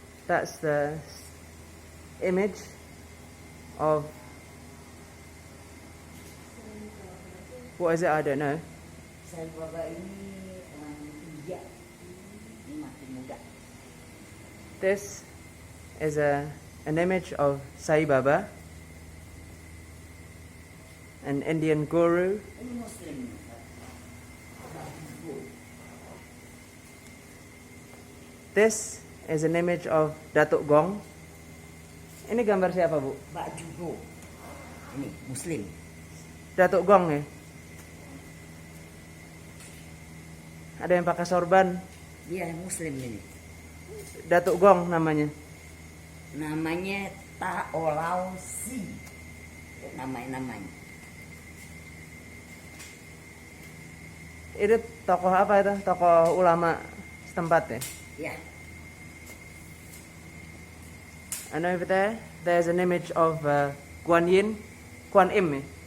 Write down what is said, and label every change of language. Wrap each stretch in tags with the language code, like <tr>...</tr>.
<en>That's the image of, what is it? I don't know.</en> <id>Sai Baba ini orang India. Ini masih muda.</id> <en>This is an image of Sai Baba, an Indian guru.</en> <id>Ini Muslim.</id> <en>This is an image of Datuk Gong.</en> <id>Ini gambar siapa, Bu? Pak Jugo. Ini Muslim. Datuk Gong ya? Ada yang pakai sorban. Dia Muslim ini. Datuk Gong namanya. Namanya Taolausi. Namanya. Itu tokoh apa itu? Tokoh ulama setempat ya? Ya.</id> <en>And over there's an image of Kuan Im ya?</en>